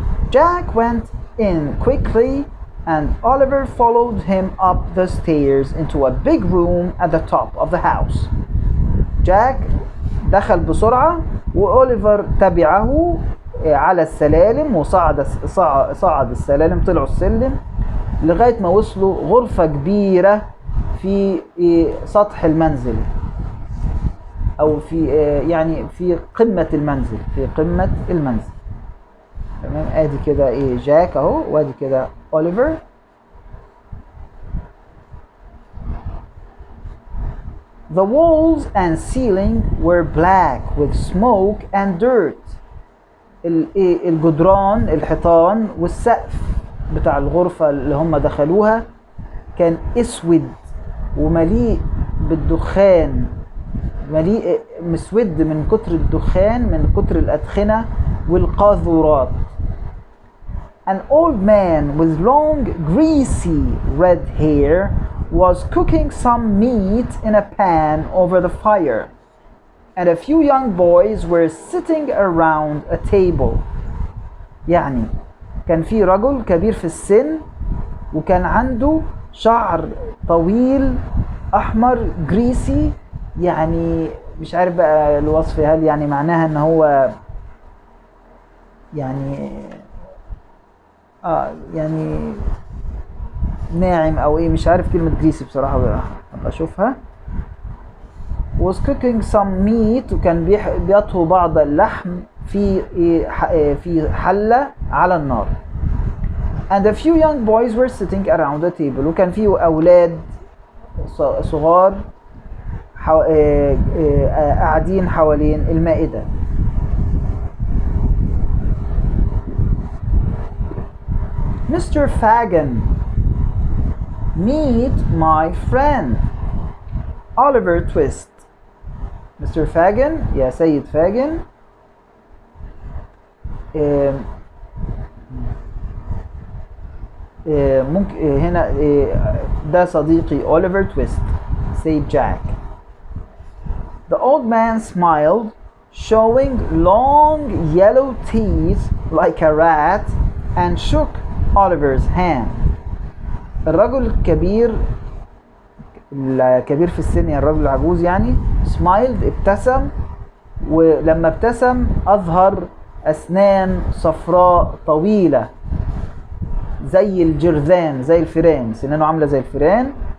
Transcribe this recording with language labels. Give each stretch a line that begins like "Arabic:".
English: Jack went in quickly and Oliver followed him up the stairs into a big room at the top of the house.
Arabic: جاك دخل بسرعة وأوليفر تبعه على السلالم صعد السلالم، طلعوا السلم لغاية ما وصلوا غرفة كبيرة في سطح المنزل أو في يعني في قمة المنزل، في قمة المنزل. تمام، ادي كده جاك اهو، وادي كده أوليفر.
English: The walls and ceiling were black with smoke and dirt.
Arabic: الجدران، الحيطان والسقف بتاع الغرفة اللي هم دخلوها كان اسود ومليء بالدخان، مليء مسود من كتر الدخان، من كتر الأدخنة والقاذورات.
English: An old man with long greasy red hair was cooking some meat in a pan over the fire, and a few young boys were sitting around a table.
Arabic: يعني كان في رجل كبير في السن وكان عنده شعر طويل أحمر greasy، يعني مش عارف بقى الوصف، هل يعني معناها ان هو يعني يعني ناعم او مش عارف كلمة greasy بصراحة، ابقى اشوفها.
English: was cooking some meat،
Arabic: وكان بيطهو بعض اللحم في حلة على النار.
English: and a few young boys were sitting around the table،
Arabic: وكان فيه أولاد صغار قاعدين حوالين المائدة.
English: Mr. Fagin, meet my friend Oliver Twist. Mr.
Arabic: Fagin، يا سيد فاجن، ممكن هنا ده صديقي أوليفر تويست،
English: said Jack. The old man smiled, showing long yellow teeth like a rat, and shook Oliver's hand.
Arabic: الرجل الكبير في السن، يعني الرجل العجوز يعني، smiled ابتسم، ولما ابتسم أظهر أسنان صفراء طويلة زي الجرذان، زي الفيران، سنانه عاملة زي الفيران.